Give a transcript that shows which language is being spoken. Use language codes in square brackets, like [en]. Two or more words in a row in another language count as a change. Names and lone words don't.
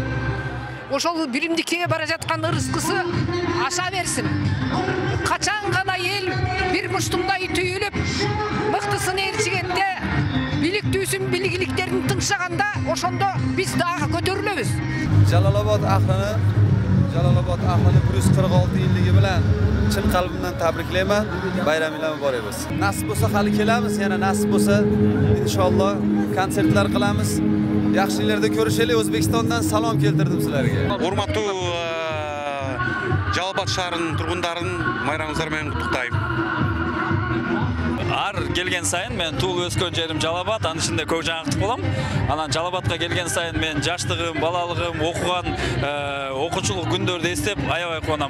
[ky] Ошол биримдикке бара жаткан ырыскысы аша берсин. Качан гана эл бир муштумдай түйүлүп, мыктысын ээрчигенде, биликтүүсүн билгиликтерин тыңшаганда, ошондо биз дагы көтөрүлөбүз. [uz] Жалал Абад аhlini 146 yilligi bilan chin qalbimdan tabriklayman. Bayraminglar muborak bo'lsin. Nasib bo'lsa hali kelamiz, yana nasib bo'lsa inshaalloh konsertlar qilamiz. Yaxshiliklarda ko'rishaylik. O'zbekistondan salom keltirdim sizlarga. [ky] Урматтуу Жалал Абад шаарынын тургундарын майрамыңыздар менен куттуктайм. Ар келген сайын мен туулуп өскөн жерим Жалал Абад, анын ичинде көк жаңактык болом. Анан Жалал Абадка келген сайын мен жаштыгым, балалыгым, окуган окуучулук күндөрдү эстеп аябай кубанам.